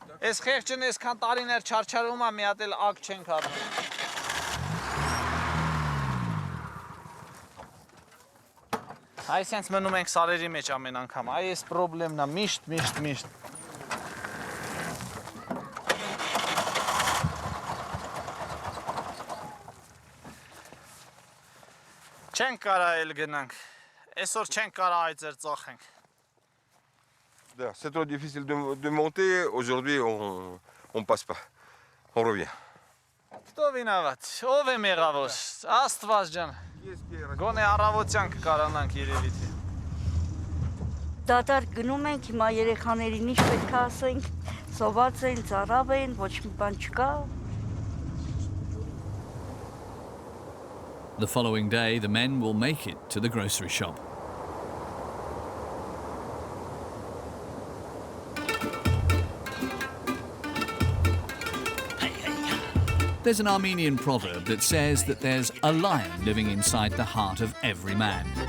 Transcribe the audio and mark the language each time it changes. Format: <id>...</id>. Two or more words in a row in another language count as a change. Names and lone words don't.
<hy>Այս խեղճն այսքան տարիներ չարչարում է, մի հատ էլ ակ չենք առնում։ Այ սենց մնում ենք սարերի մեջ ամեն անգամ, այ այս պրոբլեմն է, միշտ։ Չենք կարա էլ գնանք, այսօր չենք կարա այծեր ծախենք։</hy> <fr>Да, c'est trop difficile de monter. Aujourd'hui, on passe pas. On revient.</fr> <ru>Кто виноват,</ru> <hy>ով է մեղավոր, աստված ջան, գոնե առավոտյան կկարանանք երևի թե։ Դատարկ գնում ենք, հիմա երեխաներին ինչ պետք է ասենք, սոված են, ծարավ են, ոչ մի բան չկա։</hy> <en>The following day, the men will make it to the grocery shop. There's an Armenian proverb that says that there's a lion living inside the heart of every man.</en>